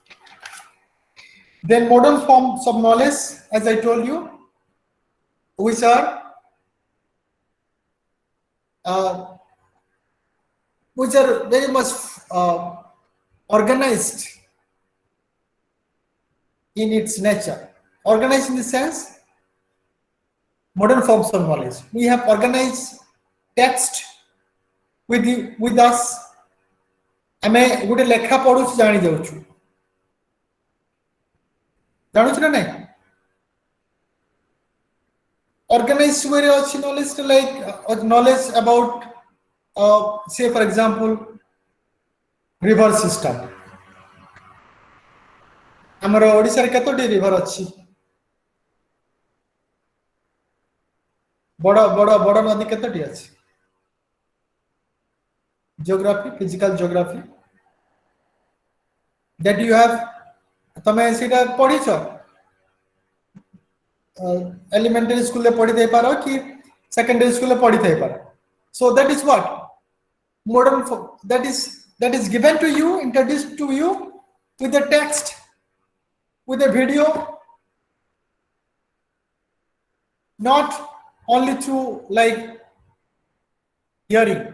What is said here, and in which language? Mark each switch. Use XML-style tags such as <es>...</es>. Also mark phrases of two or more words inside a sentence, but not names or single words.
<en>Then modern forms of knowledge, as I told you, which are very much organized in its nature. Organized in the sense, modern forms of knowledge, we have organized text with us.</en> <or>ଆମେ ଗୋଟେ ଲେଖା ପଢୁଛୁ, ଜାଣି ଯାଉଛୁ, ଜାଣୁଛୁ ନା ନାଇଁ?</or> <en>Organized way ଅଛି knowledge, like knowledge about say for example river system.</en> <or>ଆମର ଓଡ଼ିଶାରେ କେତୋଟି river ଅଛି? ବଡ଼ ବଡ଼ ବଡ଼ ନଦୀ କେତୋଟି ଅଛି?</or> <en>Geography, physical geography, that you have,</en> <or>ତମେ ସେଇଟା ପଢିଛ,</or> <en>elementary school</en> <or>ରେ ପଢି ଦେଇ ପାର କି</or> <en>secondary school</en> <or>ରେ ପଢି ଥାଇ ପାର.</or> <en>So that is what modern, that is given to you, introduced to you with the text, with a video, not only through like hearing.</en>